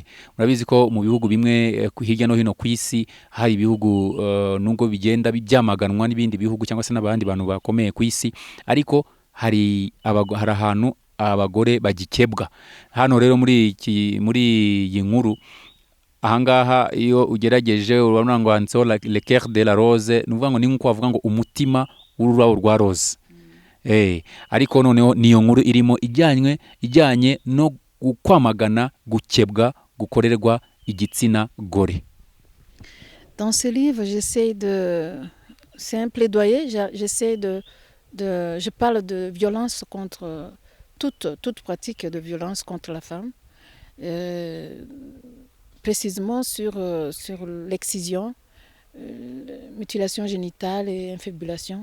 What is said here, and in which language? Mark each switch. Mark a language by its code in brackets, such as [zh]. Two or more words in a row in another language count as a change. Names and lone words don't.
[rw] Murabizi ko mu bihugu bimwe hirya no hino ku isi hari ibihugu nubwo bigenda byamaganwa n'ibindi bihugu cyangwa se n'abandi bantu bakomeye ku isi, ariko hari ahantu abagore bagikebwa. Hano rero muri iyi nkuru ahangaha iyo ugerageje urabona ngo handitseho Le cœur de la rose, ni ukuvuga ngo ni nk'uko bavuga ngo umutima w'ururabo rwa rose. Ariko noneho niyo nkuru irimo ijyanye no kwamagana gukebwa gukorerwa igitsina gore. [fr] Dans ce livre, j'essaie c'est un plaidoyer. Je parle de violence contre toute pratique de violence contre la femme, précisément sur l'excision, mutilation génitale et infibulation.